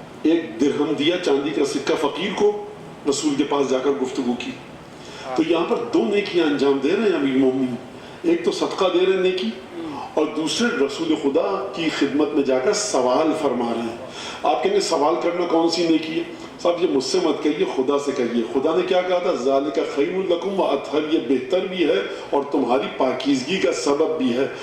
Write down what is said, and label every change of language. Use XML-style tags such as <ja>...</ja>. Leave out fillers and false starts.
<ur>ایک درہم دیا چاندی کا سکہ فقیر کو, رسول کے پاس جا کر گفتگو کی. تو یہاں پر دو نیکیاں انجام دے رہے ہیں امیر المومنین. ایک تو صدقہ دے رہے ہیں نیکی, اور دوسرے رسول خدا کی خدمت میں جا کر سوال فرما رہے ہیں. آپ کہیں گے سوال کرنا کون سی نیکی ہے؟ صاحب یہ مجھ سے مت کہیے, خدا سے کہیے. خدا نے کیا کہا تھا؟</ur> <ar>ذالک خیر لکم واطہر,</ar> <ur>یہ بہتر بھی ہے اور تمہاری پاکیزگی کا سبب بھی ہے.</ur>